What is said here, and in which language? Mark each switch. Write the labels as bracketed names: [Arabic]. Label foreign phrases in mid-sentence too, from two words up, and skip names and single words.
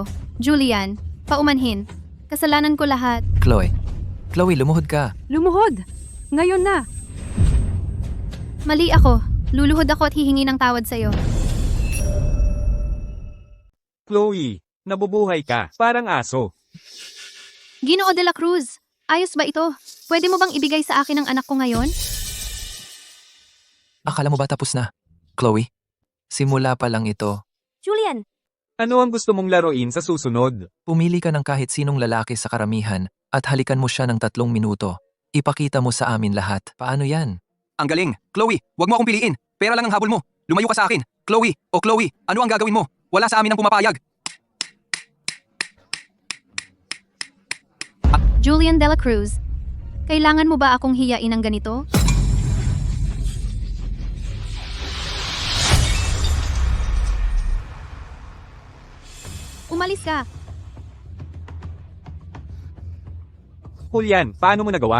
[Filipino] Julian, paumanhin. Kasalanan ko lahat. Chloe, lumuhod ka. Lumuhod. Ngayon na. Mali ako. Luluhod ako at hihingi ng tawad sa'yo. Chloe, nabubuhay ka. Parang aso. Ginoo de la Cruz, ayos ba ito? Pwede mo bang ibigay sa akin ang anak ko ngayon? Akala mo ba tapos na? Chloe, simula pa lang ito. Julian, Ano ang gusto mong laruin sa susunod? Pumili ka ng kahit sinong lalaki sa karamihan at halikan mo siya ng 3 minuto. Ipakita mo sa amin lahat. Paano yan? Ang galing. Chloe, wag mo akong piliin. Pera lang ang habol mo. Lumayo ka sa akin. Chloe, ano ang gagawin mo? Wala sa amin ang pumapayag. Julian de la Cruz, kailangan mo ba akong hiyain ng ganito? Umalis ka. Julian, paano mo nagawa?